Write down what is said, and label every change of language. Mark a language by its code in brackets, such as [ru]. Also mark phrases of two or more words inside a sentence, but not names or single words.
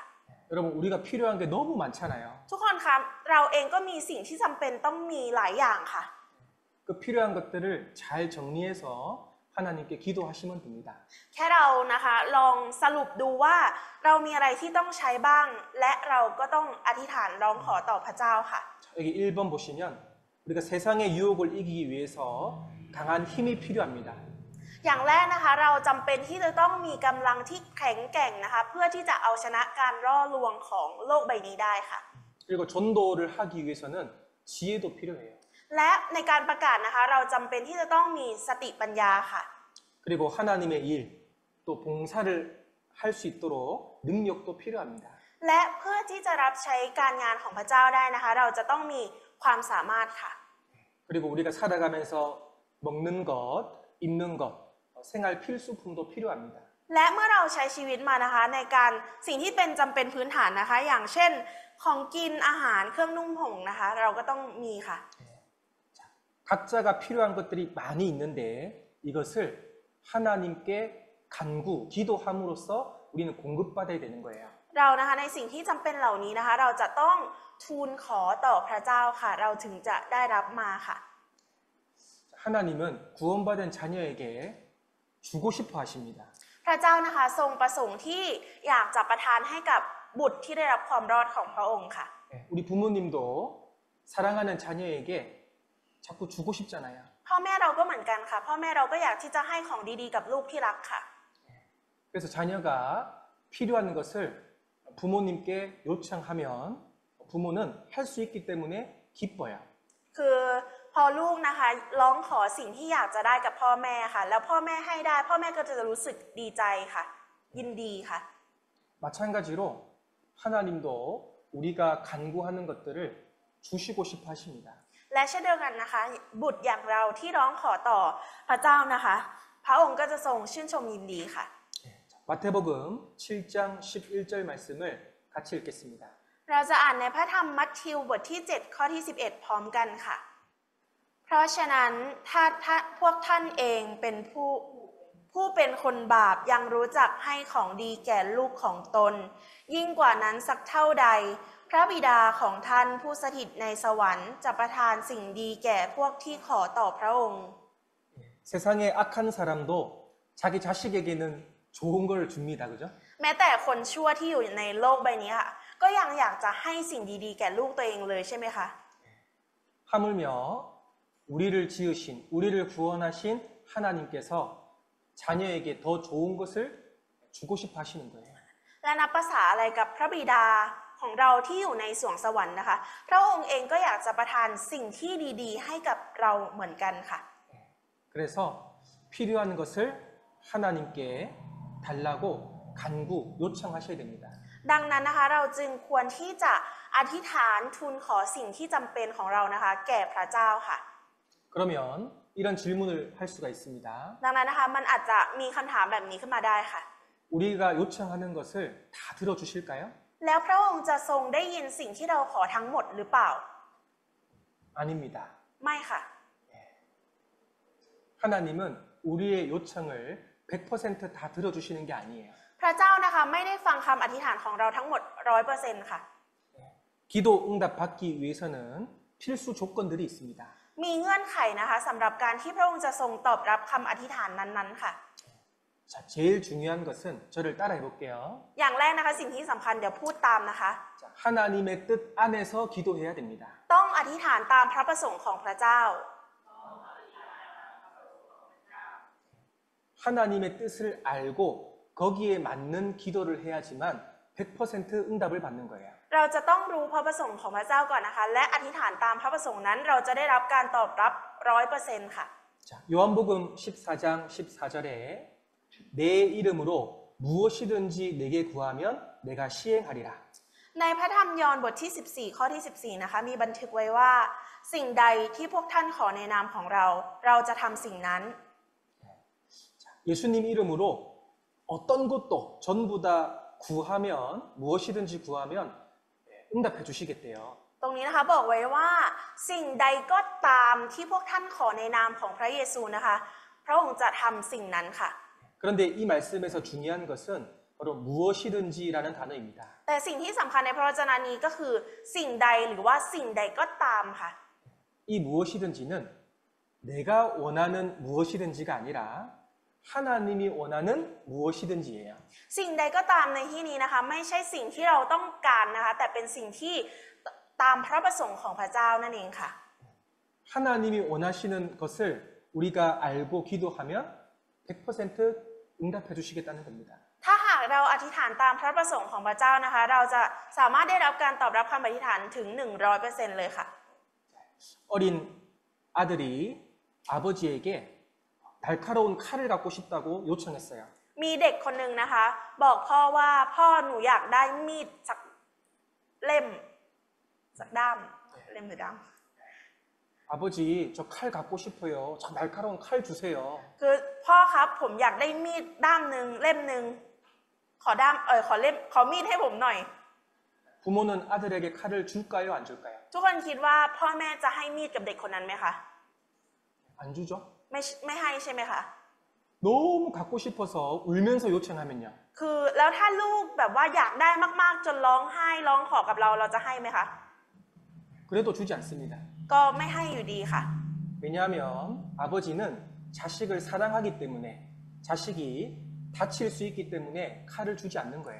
[ko] 여러분 우리가 필요한 게 너무 많잖아요. [th] ทุกคนคะเราเองก็มีสิ่งที่จำเป็นต้องมีหลายอย่างค่ะ [ko] 그 필요한 것들을 잘 정리해서 하나님께 기도하시면 됩니다. [th] แค่เรานะคะลองสรุปดูว่าเรามีอะไรที่ต้องใช้บ้าง และเราก็ต้องอธิษฐานร้องขอต่อพระเจ้าค่ะ [ko] 여기 1번 보시면 우리가 세상의 유혹을 이기기 위해서 강한 힘이 필요합니다. [th] อย่างแรกนะคะเราจำเป็นที่จะต้องมีกำลังที่แข็งแกร่งนะคะเพื่อที่จะเอาชนะการล่อลวงของโลกใบนี้ได้ค่ะ [ko] 그리고 전도를 하기 위해서는 지혜도 필요해요. [th] และในการประกาศนะคะเราจำเป็นที่จะต้องมีสติปัญญาค่ะ [ko] 그리고 하나님의 일, 또 봉사를 할 수 있도록 능력도 필요합니다. [th] และเพื่อที่จะรับใช้การงานของพระเจ้าได้นะคะเราจะต้องมีความสามารถค่ะ [ko] 그리고 우리가 살아가면서 먹는 것, 입는 것, 생활 필수품도 필요합니다. [th] และเมื่อเราใช้ชีวิตมานะคะในการสิ่งที่เป็นจำเป็นพื้นฐานนะคะ อย่างเช่นของกินอาหารเครื่องนุ่งห่มนะคะ เราก็ต้องมีค่ะ [ko] 각자가 필요한 것들이 많이 있는데 이것을 하나님께 간구, 기도함으로써 우리는 공급받아야 되는 거예요. [th] เรานะคะในสิ่งที่จำเป็นเหล่านี้นะคะ เราจะต้องทูลขอต่อพระเจ้าค่ะ เราถึงจะได้รับมาค่ะ [ko] 하나님은 구원받은 자녀에게 주고 싶어 하십니다. [th] พระเจ้านะคะทรงประสงค์ที่อยากจะประทานให้กับบุตรที่ได้รับความรอดของพระองค์ค่ะ [ko] 우리 부모님도 사랑하는 자녀에게 자꾸 주고 싶잖아요. [th] พ่อแม่เราก็เหมือนกันค่ะพ่อแม่เราก็อยากที่จะให้ของดีๆกับลูกที่รักค่ะ [ko] 그래서 자녀가 필요한 것을 부모님께 요청하면 부모는 할 수 있기 때문에 기뻐요. [th] คือพอลูกนะคะร้องขอสิ่งที่อยากจะได้กับพ่อแม่ค่ะ แล้วพ่อแม่ให้ได้พ่อแม่ก็จะรู้สึกดีใจค่ะ ยินดีค่ะ [ko] 마찬가지로 하나님도 우리가 간구하는 것들을 주시고 싶어 하십니다. [th] และเช่นเดียวกันนะคะบุตรอย่างเราที่ร้องขอต่อพระเจ้านะคะพระองค์ก็จะทรงชื่นชมยินดีค่ะ [ko] 마태복음 7장 11절 말씀을 같이 읽겠습니다. [th] เราจะอ่านในพระธรรมมัทธิวบทที่7ข้อที่11พร้อมกันค่ะเพราะฉะนั้นถ้าพวกท่านเองเป็นผู้เป็นคนบาปยังรู้จักให้ของดีแก่ลูกของตนยิ่งกว่านั้นสักเท่าใดพระบิดาของท่านผู้สถิตในสวรรค์จะประทานสิ่งดีแก่พวกที่ขอต่อพระองค์ [ko] 세상의 악한 사람도 자기 자식에게는 좋은 걸 줍니다. 그죠? [th] แม้แต่คนชั่วที่อยู่ในโลกใบนี้ค่ะก็ยังอยากจะให้สิ่งดีๆแก่ลูกตัวเองเลยใช่ไหมคะ [ko] 하물며 우리를 지으신 우리를 구원하신 하나님께서 자녀에게 더 좋은 것을 주고 싶어 하시는 거예요. [th] และนับภาษาอะไรกับพระบิดาของเราที่อยู่ในสวงสวรรค์นะคะพระองค์เองก็อยากจะประทานสิ่งที่ดีๆให้กับเราเหมือนกันค่ะ [ko] 그래서 필요한 것을 하나님께 달라고 간구 요청하셔야 됩니다. [th] ดังนั้นนะคะเราจึงควรที่จะอธิษฐานทูลขอสิ่งที่จำเป็นของเรานะคะแก่พระเจ้าค่ะ [ko] 그러면 이런 질문을 할 수가 있습니다. [th] ดังนั้นนะคะมันอาจจะมีคำถามแบบนี้ขึ้นมาได้ค่ะ [ko] 우리가 요청하는 것을 다 들어주실까요? [th] แล้วพระองค์จะทรงได้ยินสิ่งที่เราขอทั้งหมดหรือเปล่า [ko] 아닙니다. [th] ไม่ค่ะ [ko] 하나님은 우리의 요청을 100% 다 들어주시는 게 아니에요. [th] พระเจ้านะคะไม่ได้ฟังคำอธิษฐานของเราทั้งหมด 100% ค่ะ [ko] 기도 응답 받기 위해서는 필수 조건들이 있습니다. [th] มีเงื่อนไขนะคะสำหรับการที่พระองค์จะทรงตอบรับคำอธิษฐานนั้นๆค่ะ [ko] 자, 제일 중요한 것은 저를 따라해 볼게요. [th] อย่างแรกนะคะสิ่งที่สำคัญเดี๋ยวพูดตามนะคะ [ko] 자, 하나님의 뜻 안에서 기도해야 됩니다. [th] ต้องอธิษฐานตามพระประสงค์ของพระเจ้า [ko] 하나님의 뜻을 알고 거기에 맞는 기도를 해야지만 100% 응답을 받는 거예요. [th] เราจะต้องรู้พระประสงค์ของพระเจ้าก่อนนะคะและอธิษฐานตามพระประสงค์นั้นเราจะได้รับการตอบรับ 100% ค่ะ [ko] 자, 요한복음 14장 14절에 내 이름으로 무엇이든지 내게 구하면 내가 시행하리라. [th] ในพระธรรมยอห์นบทที่14ข้อที่14นะคะมีบันทึกไว้ว่าสิ่งใดที่พวกท่านขอในนามของเราจะทำสิ่งนั้น [ko] 예수님 이름으로 어떤 것도 전부 다 구하면 무엇이든지 구하면 응답해 주시겠대요. [th] ตรงนี้นะคะบอกไว้ว่าสิ่งใดก็ตามที่พวกท่านขอในนามของพระเยซูนะคะพระองค์จะทำสิ่งนั้นค่ะ [ko] 그런데 이 말씀에서 중요한 것은 바로 무엇이든지라는 단어입니다. [th] แต่สิ่งที่สำคัญในพระวจนะนี้ก็คือสิ่งใดหรือว่าสิ่งใดก็ตามค่ะ [ko] 이 무엇이든지는 내가 원하는 무엇이든지가 아니라 하나님이 원하는 무엇이든지예요. [th] สิ่งใดก็ตามในที่นี้นะคะไม่ใช่สิ่งที่เราต้องการนะคะแต่เป็นสิ่งที่ตามพระประสงค์ของพระเจ้านั่นเองค่ะ [ko] 하나님이 원하시는 것을 우리가 알고 기도하면 100% 응답해 주시겠다는 겁니다. [th] ถ้าหากเราอธิษฐานตามพระประสงค์ของพระเจ้านะคะเราจะสามารถได้รับการตอบรับคำอธิษฐานถึง 100% เลยค่ะ [ko] 어린 아들이 아버지에게 날카로운 칼을 갖고 싶다고 요청했어요. [th] มีเด็กคนหนึ่งนะคะบอกพ่อว่าพ่อหนูอยากได้มีดสักเล่มสักด้ามเล่มหรือด้าม [ko] 아버지 저 칼 갖고 싶어요. 저 날카로운 칼 주세요. [th] คือพ่อครับผมอยากได้มีดด้ามหนึ่งเล่มหนึ่งขอมีดให้ผมหน่อย [ko] 부모는 아들에게 칼을 줄까요? 안 줄까요? [th] ทุกคนคิดว่าพ่อแม่จะให้มีดกับเด็กคนนั้นไหมคะ [ko] 안 주죠. [th] ไม่ให้ใช่ไหมคะ [ko] 너무 갖고 싶어서 울면서 요청하면요. [th] คือแล้วถ้าลูกแบบว่าอยากได้มากๆจนร้องไห้ร้องขอกับเราจะให้ไหมคะ [ko] 그래도 주지 않습니다. [th] ก็ไม่ให้อยู่ดีค่ะ [ko] 왜냐하면 아버지는 자식을 사랑하기 때문에 자식이 다칠 수 있기 때문에 칼을 주지 않는 거예요.